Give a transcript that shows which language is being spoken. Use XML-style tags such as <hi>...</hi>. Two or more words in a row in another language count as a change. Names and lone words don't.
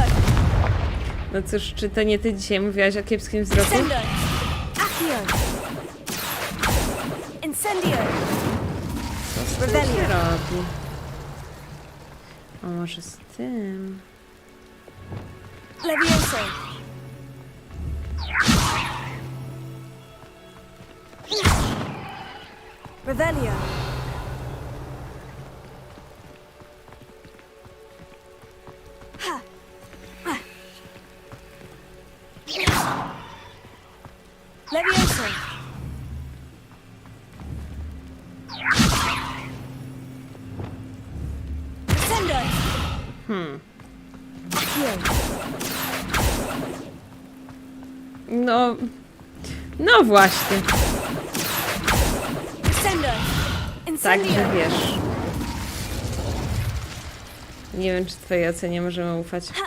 <pl>No cóż, czy to nie ty dzisiaj mówiłaś o kiepskim wzroku? Sender! Accio! Incendio! Co się robi? O, może z tym... Levioso! Revelio! Levioso! Sender! No... No właśnie. Sender! Także wiesz. Nie wiem, czy twojej ocenie możemy ufać.</pl>